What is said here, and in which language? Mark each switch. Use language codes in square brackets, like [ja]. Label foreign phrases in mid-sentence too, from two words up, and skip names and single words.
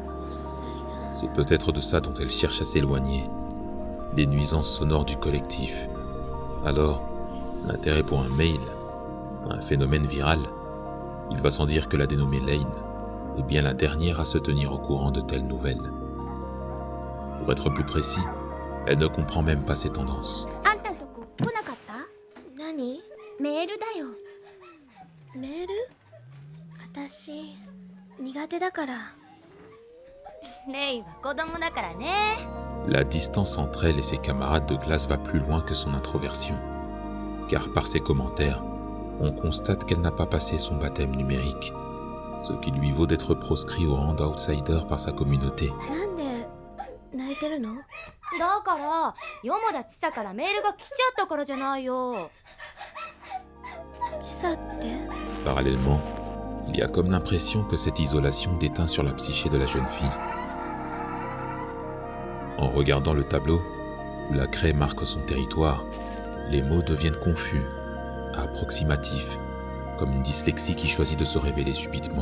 [fr] C'est peut-être de ça dont elle cherche à s'éloigner, les nuisances sonores du collectif. Alors, l'intérêt pour un mail, un phénomène viral, il va sans dire que la dénommée Lane est bien la dernière à se tenir au courant de telles nouvelles. Pour être plus précis, elle ne comprend même pas ces tendances. [ja] あんたんとこ来なかった？何？メールだよ。メール？私苦手だから。レイは子供だからね。 [fr] La distance entre elle et ses camarades de classe va plus loin que son introversion, car par ses commentaires, on constate qu'elle n'a pas passé son baptême numérique, ce qui lui vaut d'être proscrit au rang d'outsider par sa communauté. [ja] なんで泣いてるの？だからヨモダチサからメールが来ちゃったからじゃないよ。チサって？ [fr] Parallèlement, il y a comme l'impression que cette isolation déteint sur la psyché de la jeune fille. En regardant le tableau, où la craie marque son territoire, les mots deviennent confus, approximatifs, comme une dyslexie qui choisit de se révéler subitement.